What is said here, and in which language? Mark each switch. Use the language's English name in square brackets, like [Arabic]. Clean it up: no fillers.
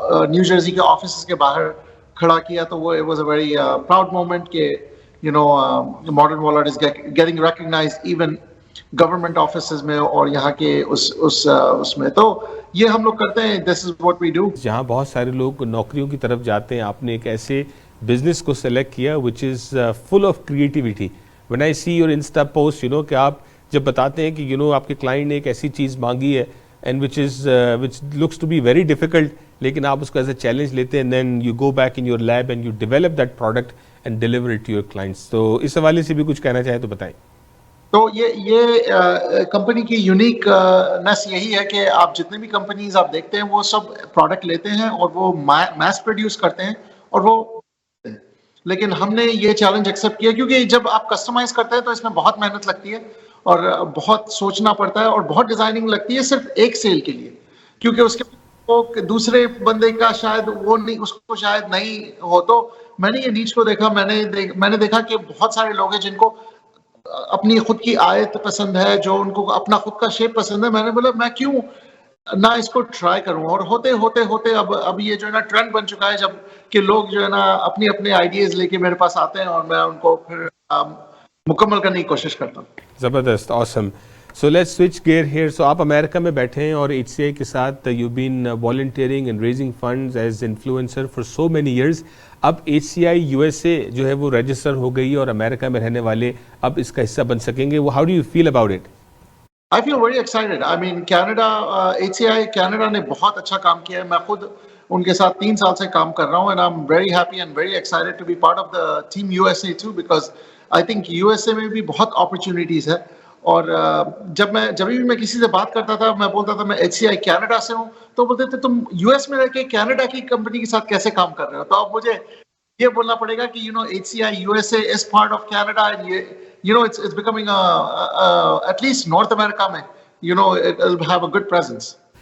[Urdu] New Jersey کے offices کے باہر کھڑا کیا، تو [English] وہ was a very proud moment کہ modern wall art is getting recognized even government offices [Urdu] میں اور یہاں کے اس میں، تو یہ ہم لوگ کرتے ہیں، [English] This is what we do. [Urdu] جہاں بہت سارے لوگ نوکریوں کی طرف جاتے ہیں، آپ نے ایک ایسے بزنس کو سلیکٹ کیا [English] which is full of creativity. When I see your Insta post, [Urdu] کہ آپ جب بتاتے ہیں کہ آپ کے کلائنٹ نے ایک ایسی چیز مانگی ہے [English] and which looks to be very difficult، [Urdu] لیکن آپ اس کو [English] as a challenge [Urdu] لیتے ہیں، [English] and then you go back in your lab and you develop that product and deliver it to your clients. [Urdu] تو اس حوالے سے بھی کچھ کہنا چاہیں تو بتائیں۔ تو یہ کمپنی کی یونیک نیس یہی ہے کہ آپ جتنے بھی کمپنیز آپ دیکھتے ہیں وہ سب پروڈکٹ لیتے ہیں اور وہ میس پروڈیوس کرتے ہیں، اور وہ، لیکن ہم نے یہ چیلنج ایکسیپٹ کیا کیونکہ جب آپ کسٹمائز کرتے ہیں تو اس میں بہت محنت لگتی ہے اور بہت سوچنا پڑتا ہے اور بہت ڈیزائننگ لگتی ہے صرف ایک سیل کے لیے، کیونکہ اس کے دوسرے بندے کا شاید وہ نہیں، اس کو شاید نہیں ہو۔ تو میں نے یہ نیچ کو دیکھا، میں نے دیکھا کہ بہت سارے لوگ ہیں جن کو اپنی خود کی آیت پسند ہے، جو ان کو اپنا خود کا شیپ پسند ہے۔ میں نے بولا میں کیوں نہ اس کو ٹرائی کروں، اور ہوتے ہوتے اب یہ جو ہے نا ٹرینڈ بن چکا ہے، جب کہ لوگ جو ہے نا اپنے آئیڈیاز لے کے میرے پاس آتے ہیں اور میں ان کو پھر مکمل کرنے کی کوشش کرتا ہوں۔ زبردست، awesome. [English] So let's switch gear here. So [Urdu] آپ امریکہ میں بیٹھے ہیں اور HCI کے ساتھ [English] you've been volunteering and raising funds as influencer for so many years. [Urdu] اب HCI USA جو ہے وہ رجسٹر ہو گئی اور امریکہ میں رہنے والے اب اس کا حصہ بن سکیں گے۔ How do you feel about it? [English] I feel very excited. I mean, [Urdu] Canada, HCI Canada نے بہت اچھا کام کیا ہے. میں خود ان کے ساتھ 3 سال سے کام کر رہا ہوں [English] and I'm very happy and very excited to be part of the team USA too because I think USA [Urdu] میں بھی بہت [English] opportunities [Urdu] ہے. اور جب بھی میں کسی سے بات کرتا تھا میں بولتا تھا میں HCI کینیڈا سے ہوں تو بولتے تھے تم US میں رہ کے کینیڈا کی کمپنی کے ساتھ کیسے کام کر رہے ہو. تو اب مجھے یہ بولنا پڑے گا کہ [English] HCI USA is part of Canada and it's becoming at least North America [Urdu] میں [English] it'll have a good presence.